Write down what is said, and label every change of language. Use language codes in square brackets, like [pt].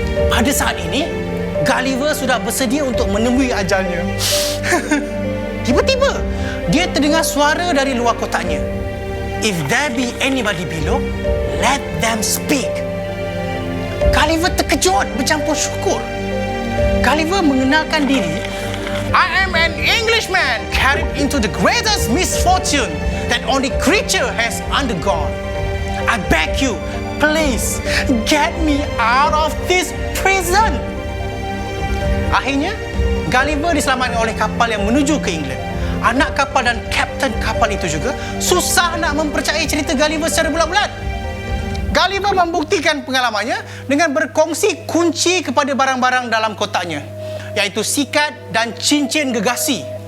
[ms] Pada saat ini, Gulliver sudah bersedia untuk menemui ajalnya. Tiba-tiba, dia terdengar suara dari luar kotaknya. [en] If there be anybody below, let them speak. [ms] Gulliver terkejut bercampur syukur. Gulliver mengenalkan diri. [en] I am an Englishman carried into the greatest misfortune that only creature has undergone. I beg you, please get me out of this prison. [ms] Akhirnya, Gulliver diselamatkan oleh kapal yang menuju ke England. Anak kapal dan kapten kapal itu juga susah nak mempercayai cerita Gulliver secara bulat-bulat. Gulliver membuktikan pengalamannya dengan berkongsi kunci kepada barang-barang dalam kotaknya, iaitu sikat dan cincin gegasi.